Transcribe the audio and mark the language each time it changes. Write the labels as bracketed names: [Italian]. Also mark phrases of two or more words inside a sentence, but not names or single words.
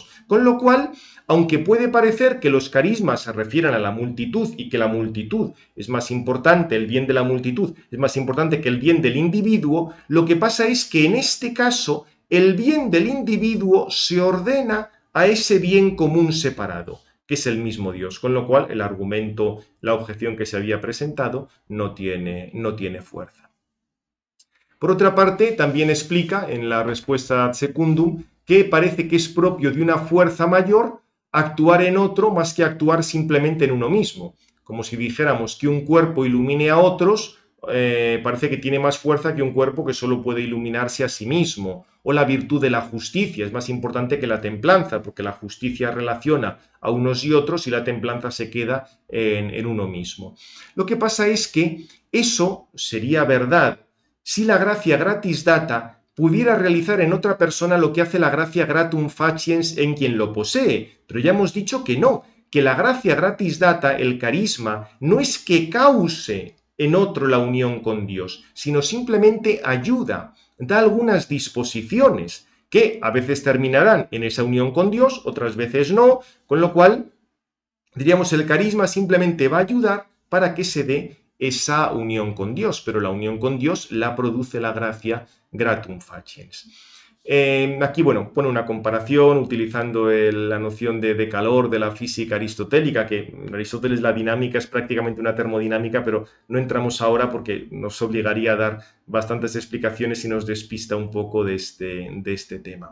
[Spanish] Con lo cual, aunque puede parecer que los carismas se refieran a la multitud y que la multitud es más importante, el bien de la multitud es más importante que el bien del individuo, lo que pasa es que en este caso el bien del individuo se ordena a ese bien común separado, que es el mismo Dios, con lo cual el argumento, la objeción que se había presentado no tiene fuerza. Por otra parte, también explica en la respuesta [Latin] ad secundum [Spanish] que parece que es propio de una fuerza mayor actuar en otro más que actuar simplemente en uno mismo. Como si dijéramos que un cuerpo ilumine a otros, parece que tiene más fuerza que un cuerpo que solo puede iluminarse a sí mismo. O la virtud de la justicia es más importante que la templanza, porque la justicia relaciona a unos y otros y la templanza se queda en uno mismo. Lo que pasa es que eso sería verdad si la gracia [Latin] gratis data [Spanish] pudiera realizar en otra persona lo que hace la gracia gratum faciens en quien lo posee, pero ya hemos dicho que no, que la gracia [Latin] gratis data, [Spanish] el carisma, no es que cause en otro la unión con Dios, sino simplemente ayuda, da algunas disposiciones que a veces terminarán en esa unión con Dios, otras veces no, con lo cual diríamos el carisma simplemente va a ayudar para que se dé esa unión con Dios, pero la unión con Dios la produce la gracia [Latin] gratum faciens. [Spanish] Aquí, bueno, pone una comparación utilizando la noción de calor de la física aristotélica, que en Aristóteles la dinámica es prácticamente una termodinámica, pero no entramos ahora porque nos obligaría a dar bastantes explicaciones y nos despista un poco de este tema.